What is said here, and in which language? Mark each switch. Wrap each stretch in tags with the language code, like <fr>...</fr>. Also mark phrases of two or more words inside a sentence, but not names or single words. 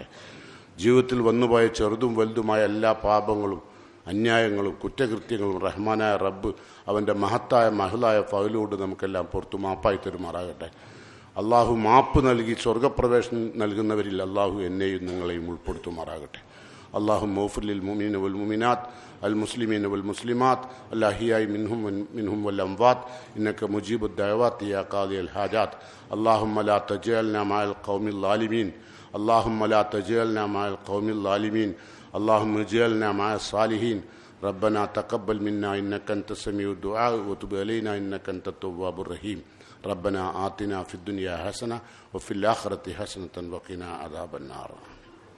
<ml>ജീവിതത്തിൽ വന്നുപോയ ചെറുതും വലുതുമായ എല്ലാ പാപങ്ങളും, അന്യായങ്ങളും, കുറ്റകൃത്യങ്ങളും റഹ്മാനായ റബ്ബ് അവൻ്റെ മഹലായ ഫൗലോട് നമുക്കെല്ലാം പുറത്തു മാപ്പായി തരുമാറാകട്ടെ. അള്ളാഹു മാപ്പ് നൽകി സ്വർഗപ്രവേശനം നൽകുന്നവരിൽ അള്ളാഹു എന്നെയും നിങ്ങളെയും ഉൾപ്പെടുത്തുമാറാകട്ടെ.</ml> <ar>اللهم اغفر للمؤمنين والمؤمنات المسلمين والمسلمات الأحياء منهم والأموات إنك مجيب الدعوات يا قاضي الحاجات. اللهم لا تجعلنا مع القوم الظالمين. اللهم لا تجعلنا مع القوم الظالمين اللهم اجعلنا مع الصالحين ربنا تقبل منا إنك أنت السميع الدعاء وتب علينا إنك أنت التواب الرحيم ربنا آتنا في الدنيا حسنة وفي الآخرة حسنة وقنا عذاب النار.</ar>